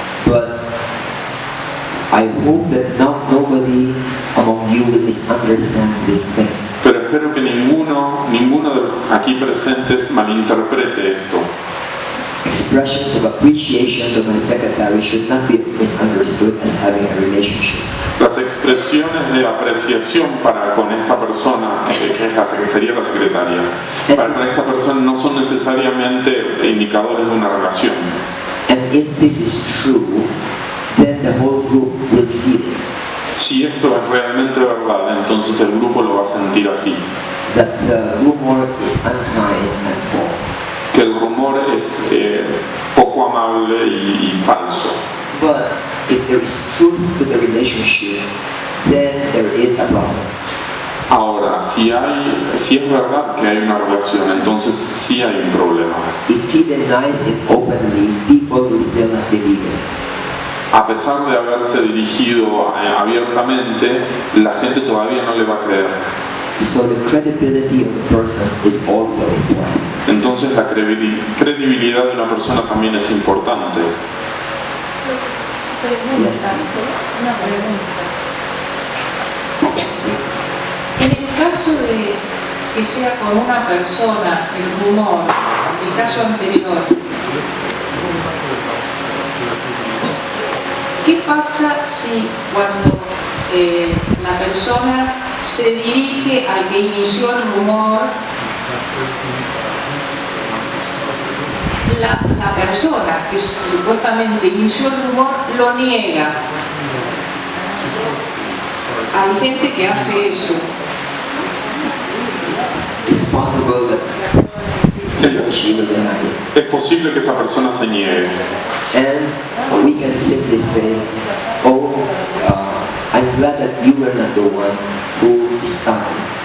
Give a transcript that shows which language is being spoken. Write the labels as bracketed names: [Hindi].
[English] But I hope that nobody among you will misunderstand this thing. [Spanish] Pero espero que ninguno de los aquí presentes malinterprete esto. [English] Expressions of appreciation to my secretary should not be misunderstood as having a relationship. [Spanish] Las expresiones de apreciación para con esta persona, que sería la secretaria, para con esta persona no son necesariamente indicadores de una relación. [English] And if this is true, then the whole group will feel it. [Spanish] Si esto es realmente verdad, entonces el grupo lo va a sentir así. [English] That the rumor is unkind and false. [Spanish] Que el rumor es poco amable y falso. [English] But if there is truth to the relationship, then there is a problem. [Spanish] Ahora, si es verdad que hay una relación, entonces sí hay un problema. [English] If he denies it openly, people will still not believe it. [Spanish] A pesar de haberse dirigido abiertamente, la gente todavía no le va a creer. [English] So the credibility of the person is also important. [Spanish] Entonces la credibilidad de una persona también es importante. Una pregunta. En el caso de que sea con una persona el rumor, el caso anterior, ¿qué pasa si cuando la persona se dirige al que inició el rumor, la persona que supuestamente inició el rumor lo niega? Hay gente que hace eso. [English] It's possible that he or she will deny it. [Spanish] Es posible que esa persona se niegue. [English] And we can simply say, oh, I'm glad that you were not the one who started.